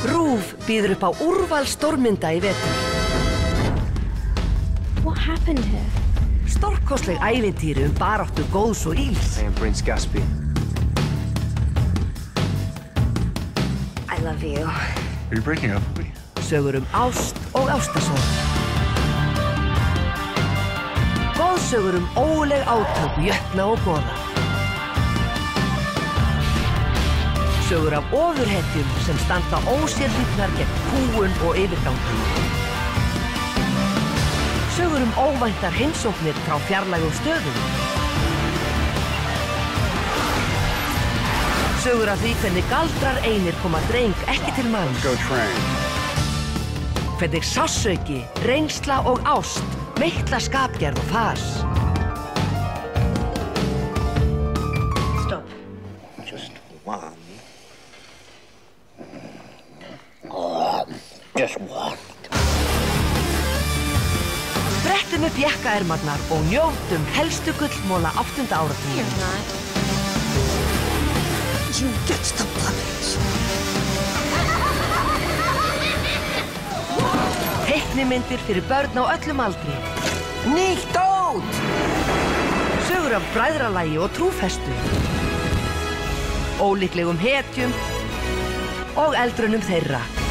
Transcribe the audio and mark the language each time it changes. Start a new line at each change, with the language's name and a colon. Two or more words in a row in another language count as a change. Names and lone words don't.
Icelandic: RÚV býður upp á úrval stórmynda í vetur.
English: What happened here?
Icelandic: Stórkostleg ævintýri baráttu góðs og ills.
English: I am Prince Caspian. I love you. Are you breaking up with me?
Icelandic: Sögur ást og ástarsorg. Góðsögur óguleg átök, jötna og goða. Sögur af ofurhetjum sem standa ósérhlífnar gegn kúgun og yfirgangi. Sögur óvæntar heimsóknir frá fjarlægum stöðum. Sögur af því hvernig galdrar einir koma dreng ekki til manns.
English: Go train.
Icelandic: Hvernig sársauki, reynsla og ást meitla skapgerð og fas.
English: Stop. Just one. Just one.
Icelandic: Brettum upp jakkaermarnar og njótum helstu gullmóla 8. áratuginn.
English: You're not. You get the puppets.
Icelandic: Teiknimyndir fyrir börn á öllum aldri. Nýtt út! Sögur af bræðralagi og trúfestu. Ólíklegum hetjum og eldrunum þeirra.